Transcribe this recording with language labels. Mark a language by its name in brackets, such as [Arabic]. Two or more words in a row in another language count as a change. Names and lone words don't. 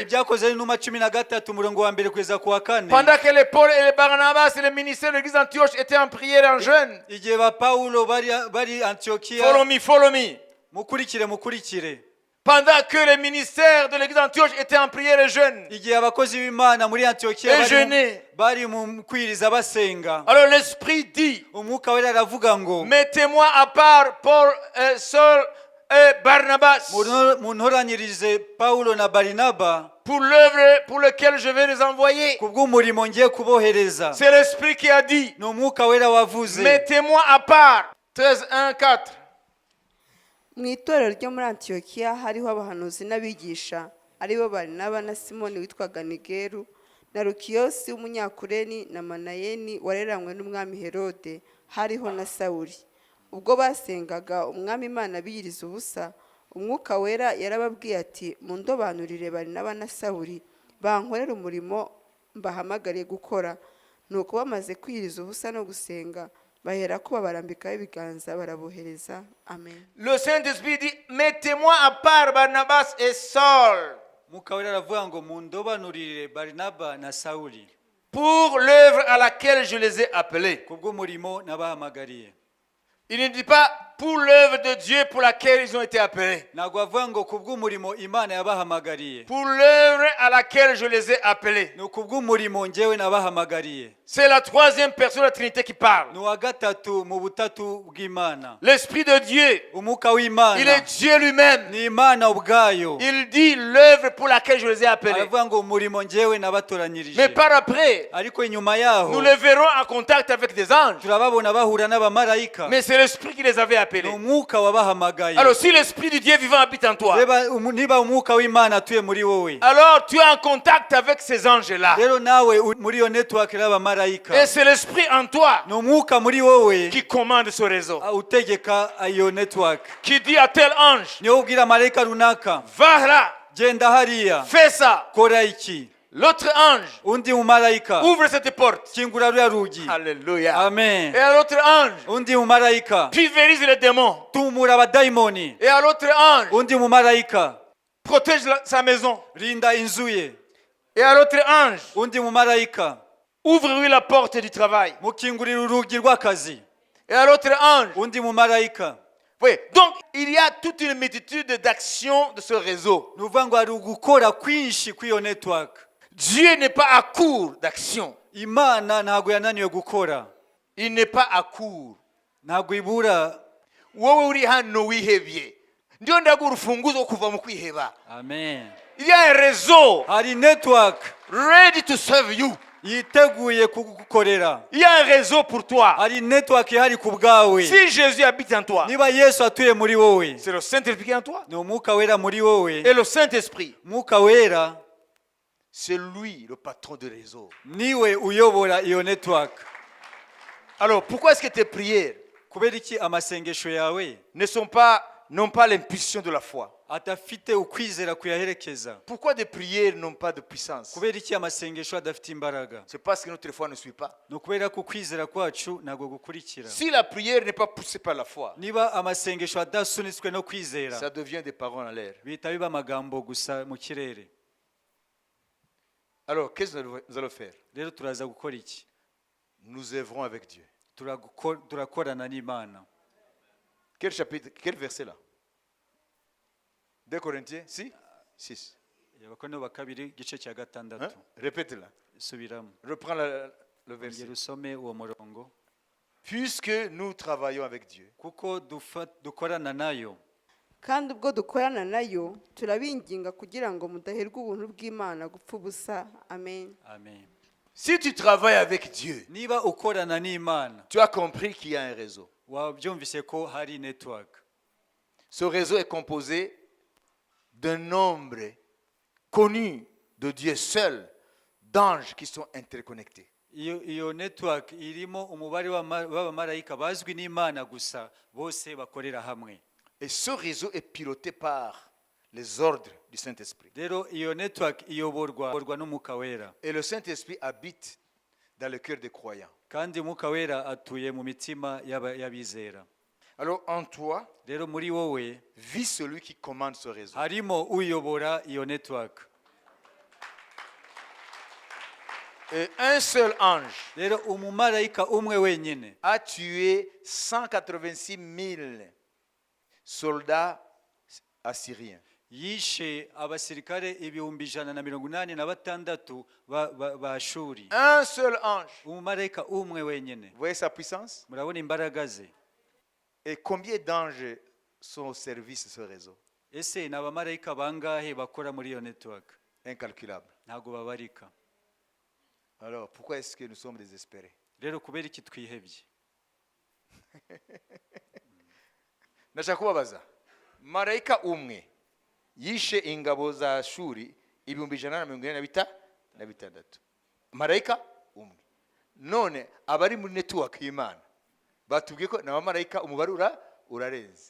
[Kinyarwanda] Ibyakoze n'inuma 13 umurongo wa mbere kugeza ku wa 4. [French] Pendant que les Paul et les Barnabas et le ministère de l'église d'Antioche étaient en prière en jeûne. [Kinyarwanda] Igihe ba Paulo bari Antiokia. [English] Follow me. [Kinyarwanda] Mukurikire. [French] Pendant que les ministères de l'église d'Antioche étaient en prière et jeûne. [Kinyarwanda] Igihe abakozi b'Imana muri Antiokia bari mu kwiriza basenga. [French] Alors l'esprit dit, [Kinyarwanda] umwuka wera aravuga ngo, [French] mettez-moi à part Paul et Saul et Barnabas. [Kinyarwanda] Muntoranyirize Paulo na Barinaba [French] pour l'œuvre pour laquelle je vais les envoyer. [Kinyarwanda] Kubw'umurimo ngiye kubohereza. [French] C'est l'esprit qui a dit, [Kinyarwanda] ni umwuka wera wavuze. [French] mettez-moi à part. 13:1-4. [Kinyarwanda] Mu itorero ryo muri Antiokia hariho abahanuzi n'abigisha aribo Barinaba na Simoni witwaga Nigeru na Lukiyosi w'umunyakureni na Manayeni wareranywe n'umwami Herode, hariho na Sawuli. Ubwo basengaga umwami Imana biyiriza ubusa, umwuka wera yarababwiye ati, mundobanurire Barinaba na Sawuli bankorera umurimo mbahamagariye gukora. Nuko bamaze kwiyiriza ubusa no gusenga, bahera ko babarambikaho ibiganza barabohereza. Amen. [French] Le Saint-Esprit dit, mettez-moi à part Barnabas et Saul. [Kinyarwanda] Umwuka wera aravuga ngo mundobanurire Barinaba na Sawuli. [French] pour l'œuvre à laquelle je les ai appelés. [Kinyarwanda] kubw'umurimo nabahamagariye. [French] Il ne dit pas pour l'œuvre de Dieu pour laquelle ils ont été appelés. [Kinyarwanda] Ntabwo avuga ngo kubw'umurimo Imana yabahamagariye. [French] Pour l'œuvre à laquelle je les ai appelés. [Kinyarwanda] Ni kubw'umurimo njyewe nabahamagariye. [French] C'est la troisième personne de la Trinité qui parle. [Kinyarwanda] Ni uwa gatatu mu butatu bw'Imana. [French] L'Esprit de Dieu, [Kinyarwanda] Umwuka w'Imana. [French] il est Dieu lui-même. [Kinyarwanda] Ni Imana ubwayo. [French] Il dit l'œuvre pour laquelle je les ai appelés. [Kinyarwanda] Aravuga ngo umurimo njyewe nabatoranyirije. [French] Mais par après, [Kinyarwanda] Ariko inyuma yaho [French] nous les verrons en contact avec des anges. [Kinyarwanda] turababona bahura n'abamarayika. [French] Mais c'est l'Esprit qui les avait [Kinyarwanda] Ni [French] appelés. [Kinyarwanda] umwuka wabahamagaye. [French] Alors si l'Esprit du Dieu vivant habite en toi, [Kinyarwanda] Niba umwuka w'Imana atuye muri wowe, [French] alors tu es en contact avec ces anges-là. [Kinyarwanda] rero nawe muri iyo network y'abamarayika. [French] Et c'est l'Esprit en toi [Kinyarwanda] Ni umwuka muri wowe [French] qui commande ce réseau. [Kinyarwanda] utegeka iyo network. [French] Qui dit à tel ange, [Kinyarwanda] Niyo ubwira marayika runaka, [French] va là, [Kinyarwanda] genda hariya, [French] fais ça. [Kinyarwanda] kora iki. [French] L'autre ange [Kinyarwanda] Undi mumarayika, [French] ouvre cette porte. [Kinyarwanda] kingura ruriya rugi. [French] Alléluia. Amen. Et à l'autre ange, [Kinyarwanda] Undi mumarayika, [French] pulvérise les démons. [Kinyarwanda] tumura abadayimoni. [French] Et à l'autre ange, [Kinyarwanda] Undi mumarayika, [French] protège sa maison. [Kinyarwanda] rinda inzu ye. [French] Et à l'autre ange, [Kinyarwanda] Undi mumarayika, [French] ouvre-lui la porte du travail. [Kinyarwanda] mukingurira urugi rw'akazi. [French] Et à l'autre ange, [Kinyarwanda] Undi mumarayika. [French] oui. Donc, il y a toute une multitude d'actions de ce réseau. [Kinyarwanda] Ni ukuvuga ngo hari ugukora kwinshi kw'iyo network. [French] Dieu n'est pas à court d'action. [Kinyarwanda] Imana ntabwo yananiwe gukora. [French] Il n'est pas à court. [Kinyarwanda] Ntabwo ibura. Wowe uri hano wihebye. Ndio ndaguha urufunguzo kuva mu kwiheba. Amen. [French] Il y a un réseau [Kinyarwanda] Hari network [English] ready to serve you. [Kinyarwanda] yiteguye kugukorera. [French] Il y a un réseau pour toi. [Kinyarwanda] Hari network ihari ku bwawe. [French] Si Jésus habite en toi, [Kinyarwanda] Niba Yesu atuye muri wowe, [French] c'est le Saint-Esprit qui est en toi. [Kinyarwanda] ni umwuka wera muri wowe. [French] Et le Saint-Esprit, [Kinyarwanda] Umwuka wera [French] c'est lui le patron du réseau. [Kinyarwanda] niwe uyobora iyo network. [French] Alors, pourquoi est-ce que tes prières [Kinyarwanda] Kubera iki amasengesho yawe [French] n'ont pas l'impulsion de la foi? [Kinyarwanda] atafite ukwizera kuyaherekeza? [French] Pourquoi des prières n'ont pas de puissance? [Kinyarwanda] Kubera iki amasengesho adafite imbaraga? [French] C'est parce que notre foi ne suit pas. [Kinyarwanda] Ni ukubera ko ukwizera kwacu ntabwo gukurikira. [French] Si la prière n'est pas poussée par la foi, [Kinyarwanda] Niba amasengesho adasunitswe no kwizera, [French] ça devient des paroles en l'air. [Kinyarwanda] bihita biba amagambo gusa mu kirere. [French] Alors, qu'est-ce que nous allons faire? [Kinyarwanda] Rero turaza gukora iki? [French] Nous œuvrons avec Dieu. [Kinyarwanda] Turakorana n'Imana. [French] Quel chapitre, quel verset là? 2 Corinthiens 6. [Kinyarwanda] Abakorinto ba kabiri igice cya gatandatu. [French] Répète-la. [Kinyarwanda] Subiramo. [French] Reprends le verset. [Kinyarwanda] Ongera usome uwo murongo. [French] Puisque nous travaillons avec Dieu. [Kinyarwanda] Kuko dukorana nayo. kandi ubwo dukorana nayo turabinginga kugira ngo mudaherwa ubuntu bw'Imana gupfa ubusa. Amen. Amen. [French] Si tu travailles avec Dieu, [Kinyarwanda] Niba ukorana n'Imana, [French] tu as compris qu'il y a un réseau. [Kinyarwanda] wabyumvise ko hari network. [French] Ce réseau est composé d'un nombre connu de Dieu seul d'anges qui sont interconnectés. [Kinyarwanda] Iyo network irimo umubare w'abamarayika bazwi n'Imana gusa bose bakorera hamwe. [French] Et ce réseau est piloté par les ordres du Saint-Esprit. [Kinyarwanda] Rero iyo network iyoborwa n'Umwuka wera. [French] Et le Saint-Esprit habite dans le cœur des croyants. [Kinyarwanda] Kandi Umwuka wera atuye mu mitima y'abizera. [French] Alors en toi, [Kinyarwanda] Rero muri wowe [French] vit celui qui commande ce réseau. [Kinyarwanda] harimo uyobora iyo network. [French] Et un seul ange [Kinyarwanda] Rero umumarayika umwe wenyine [French] a tué 186 000 soldats assyriens. [Kinyarwanda] yishe abasirikare 186 ba Shuri. [French] Un seul ange. [Kinyarwanda] Umumarayika umwe wenyine. [French] Vous voyez sa puissance? [Kinyarwanda] Murabona imbaraga ze. [French] Et combien d'anges sont au service de ce réseau? [Kinyarwanda] Ese ni abamarayika bangahe bakora muri iyo network? [French] Incalculable. [Kinyarwanda] Ntabwo babarika. [French] Alors pourquoi est-ce que nous sommes désespérés? [Kinyarwanda] Rero kubera iki twihebye? Ndashaka kubabaza, marayika umwe yishe ingabo za Shuri 146. Marayika umwe. None abari muri network y'Imana batubwiye ko n'abamarayika umubare urarenze.